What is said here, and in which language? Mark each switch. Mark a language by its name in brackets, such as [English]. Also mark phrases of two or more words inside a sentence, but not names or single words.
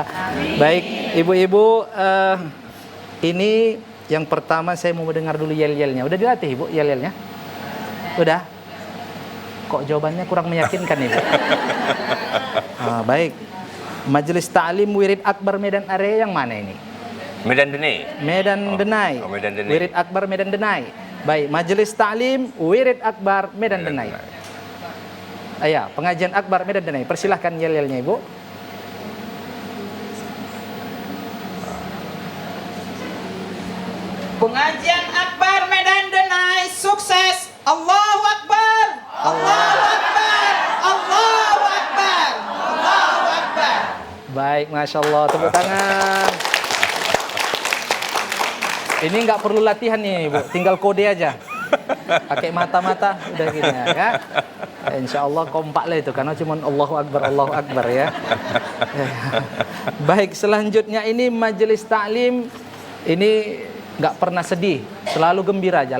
[Indonesian] Baik, ibu-ibu, ini yang pertama saya mau mendengar dulu yel-yelnya. Udah dilatih Ibu yel-yelnya? Udah? Kok jawabannya kurang meyakinkan Ibu? Baik. Majelis Ta'lim Wirid Akbar Medan Area yang mana ini? Medan Denai. Medan Denai. Medan Denai. Wirid Akbar Medan Denai. Baik, Majelis Ta'lim Wirid Akbar Medan Denai. Ya, pengajian Akbar Medan Denai. Persilahkan yel-yelnya Ibu. Pengajian Akbar Medan Denai sukses. [Arabic] الله أكبر. الله أكبر. الله أكبر. الله أكبر. [Indonesian] Baik, [Arabic] ما شاء الله. [Indonesian] Tepuk tangan. Ini nggak perlu latihan nih, Bu. Tinggal kode aja. Pakai mata-mata udah gini ya. [Arabic] إن شاء الله [Indonesian] kompak lah itu karena cuma [Arabic] الله أكبر [Indonesian] ya. Baik, selanjutnya ini Majelis Ta'lim ini nggak pernah sedih, selalu gembira aja.